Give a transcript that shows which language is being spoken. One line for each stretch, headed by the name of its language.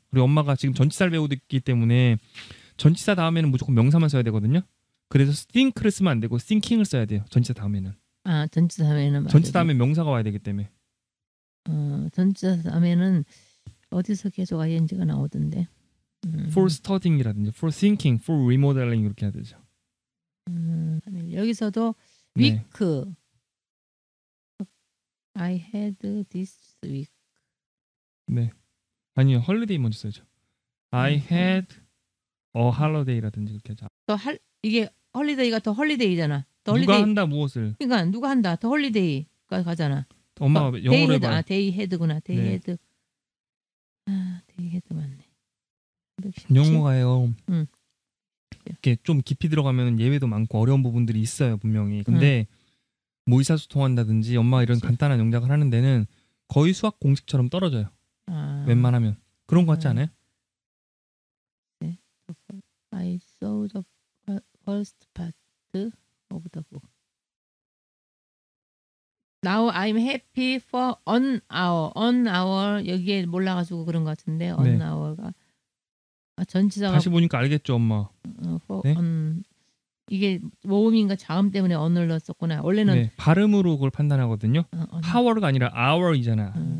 Korean: 우리 엄마가 지금 전치사를 배우고 있기 때문에 전치사 다음에는 무조건 명사만 써야 되거든요. 그래서 think를 쓰면 안 되고 thinking을 써야 돼요. 전치사 다음에는. 아, 전치사 다음에는 전치사 다음에 명사가 와야 되기 때문에. 전치사 다음에는 어디서 계속 ing가 나오던데. for studying이라든지
English: for thinking, for remodeling
Korean: 이렇게 해야 되죠. 여기서도 네.
English: week. I had this week.
Korean: 네. 아니요. holiday 먼저 써야죠.
English: I had a holiday라든지
Korean: 그렇게 하죠. 이게 holiday가 더 holiday잖아. 누가 holiday. 한다 무엇을? 그러니까 누가 한다. 더 holiday가 가잖아. 엄마가 영어로 해봐.
English: day had구나. day
Korean: 네.
English: had. day had
Korean: 맞네. 영어가요. 이렇게 좀 깊이 들어가면 예외도 많고 어려운 부분들이 있어요 분명히. 근데 뭐 의사소통한다든지 엄마가 이런 간단한 영작을 하는 데는 거의 수학 공식처럼 떨어져요. 웬만하면. 그런 거 같지 않아요? 네.
English: I saw the first part of the book. Now I'm happy for an hour. An hour
Korean: 여기에 몰라가지고 그런 것 같은데 an hour가 전치사가 다시 보니까 알겠죠 엄마. 네? 이게 모음인가 자음 때문에 on을 넣었었구나. 원래는 발음으로 그걸 판단하거든요. hour가 아니라 hour이잖아.